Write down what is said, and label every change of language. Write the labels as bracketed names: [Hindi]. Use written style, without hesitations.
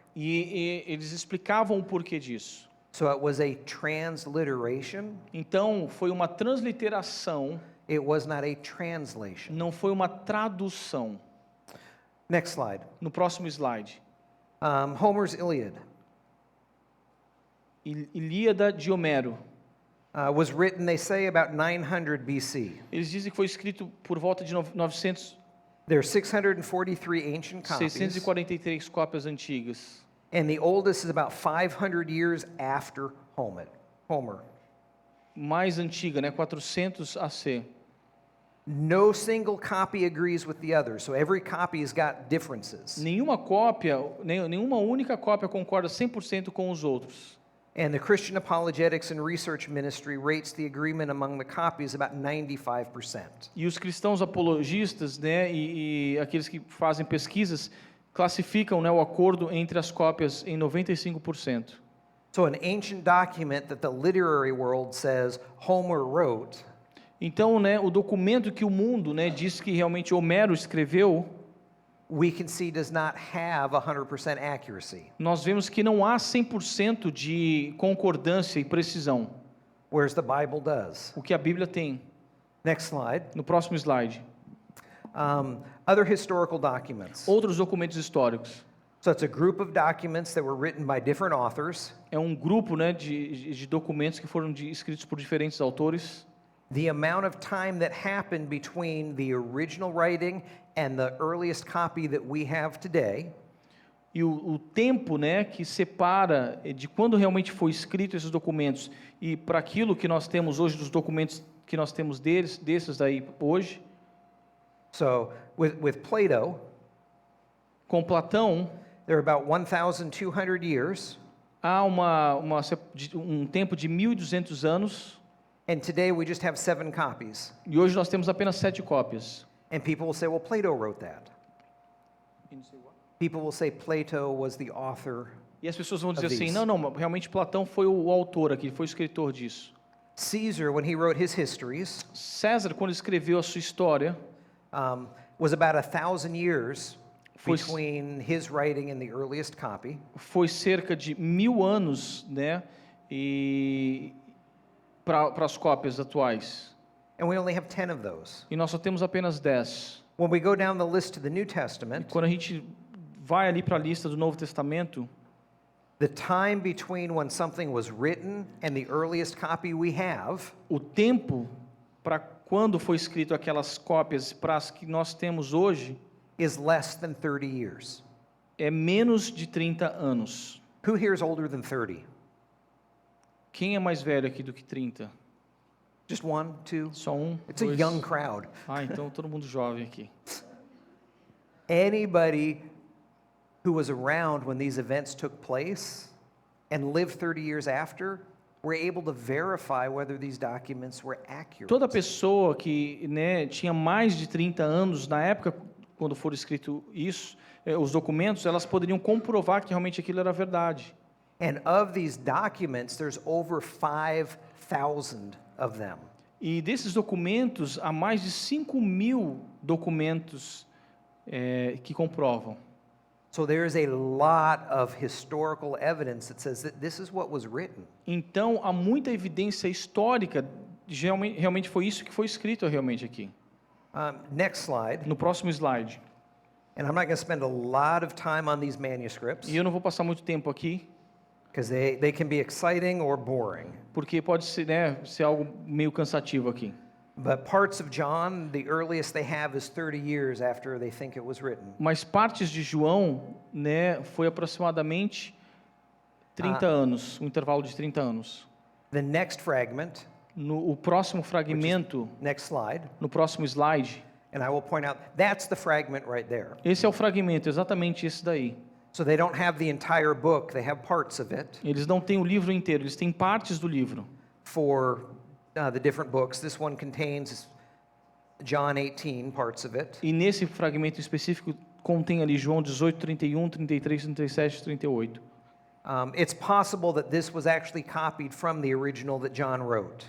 [Portuguese] e eles explicavam o porquê disso. [English] So it was a transliteration. [Portuguese] Então, foi uma transliteração, [English] It was not a translation. [Portuguese] não foi uma tradução. [English] Next slide. [Portuguese] No próximo slide. [English] Homer's Iliad [Portuguese] Ilíada de Homero. [English] was written, they say, about 900 BC. [Portuguese] Eles dizem que foi escrito por volta de 900, [English] There are 643 ancient copies, [Portuguese] 643 cópias antigas. [English] and the oldest is about 500 years after Homer. [Portuguese] Mais antiga, né, 400 AC. [English] No single copy agrees with the other, so every copy has got differences. [Portuguese] Nenhuma cópia, nenhuma única cópia concorda 100% com os outros. [English] And the Christian Apologetics and Research Ministry rates the agreement among the copies about 95%. [Portuguese] E os cristãos apologistas, né, e aqueles que fazem pesquisas, classificam, né, o acordo entre as cópias em 95%. [English] So an ancient document that the literary world says Homer wrote [Portuguese] Então, né, o documento que o mundo, né, diz que realmente Homero escreveu, [English] we can see does not have 100% accuracy, [Portuguese] nós vemos que não há 100% de concordância e precisão, [English] whereas the Bible does. [Portuguese] o que a Bíblia tem. [English] Next slide. [Portuguese] No próximo slide. [English] Other historical documents. [Portuguese] Outros documentos históricos. [English] So it's a group of documents that were written by different authors. [Portuguese] É um grupo, né, de documentos que foram escritos por diferentes autores. [English] The amount of time that happened between the original writing and the earliest copy that we have today [Portuguese] E o tempo, né, que separa de quando realmente foi escrito esses documentos e para aquilo que nós temos hoje, dos documentos que nós temos desses daí hoje, [English] So with Plato, [Portuguese] com Platão, [English] there are about 1,200 years, [Portuguese] há um tempo de 1.200 anos, [English] and today we just have 7 copies. [Portuguese] e hoje nós temos apenas 7 cópias. [English] And people will say, well, Plato wrote that. People will say Plato was the author. [Portuguese] E as pessoas vão dizer [English] Of [Portuguese] assim, [English] these. [Portuguese] não, realmente Platão foi o autor aqui, foi o escritor disso. [English] Caesar, when he wrote his histories, [Portuguese] César, quando escreveu a sua história, [English] was about 1,000 years [Portuguese] Foi- [English] between his writing and the earliest copy. [Portuguese] foi cerca de 1000 anos, né, e para as cópias atuais. [English] And we only have 10 of those. [Portuguese] E nós só temos apenas 10. [English] When we go down the list to the New Testament, [Portuguese] Quando a gente vai ali para a lista do Novo Testamento, [English] the time between when something was written and the earliest copy we have [Portuguese] o tempo para quando foi escrito aquelas cópias para as que nós temos hoje [English] is less than 30 years. [Portuguese] é menos de 30 anos. [English] Who here is older than 30? [Portuguese] Quem é mais velho aqui do que 30? [English] Just one, two? [Portuguese] Só um? [English] It's a [Portuguese] Dois? [English] young crowd. [Portuguese] Ah, então todo mundo jovem aqui. [English] Anybody who was around when these events took place and lived 30 years after were able to verify whether these documents were accurate. [Portuguese] Toda pessoa que, né, tinha mais de 30 anos na época quando for escrito isso, os documentos, elas poderiam comprovar que realmente aquilo era verdade. [English] And of these documents, there's over 5,000 of them. [Portuguese] E desses documentos, há mais de 5.000 documentos que comprovam. [English] So there is a lot of historical evidence that says that this is what was written. [Portuguese] Então, há muita evidência histórica, realmente foi isso que foi escrito realmente aqui. [English] Next slide. [Portuguese] No próximo slide. [English] And I'm not going to spend a lot of time on these manuscripts [Portuguese] E eu não vou passar muito tempo aqui, [English] because they can be exciting or boring. [Portuguese] porque pode ser, né, ser algo meio cansativo aqui. [English] But parts of John, the earliest they have is 30 years after they think it was written. [Portuguese] Mas partes de João, né, foi aproximadamente 30 anos, um intervalo de 30 anos. [English] The next fragment, [Portuguese] O próximo fragmento, [English] next slide, [Portuguese] no próximo slide, [English] and I will point out that's the fragment right there. [Portuguese] esse é o fragmento, exatamente esse daí. [English] So they don't have the entire book, they have parts of it. [Portuguese] Eles não têm o livro inteiro, eles têm partes do livro. [English] For the different books, this one contains John 18, parts of it. [Portuguese] E nesse fragmento específico contém ali João 18, 31, 33, 37, 38. [English] It's possible that this was actually copied from the original that John wrote.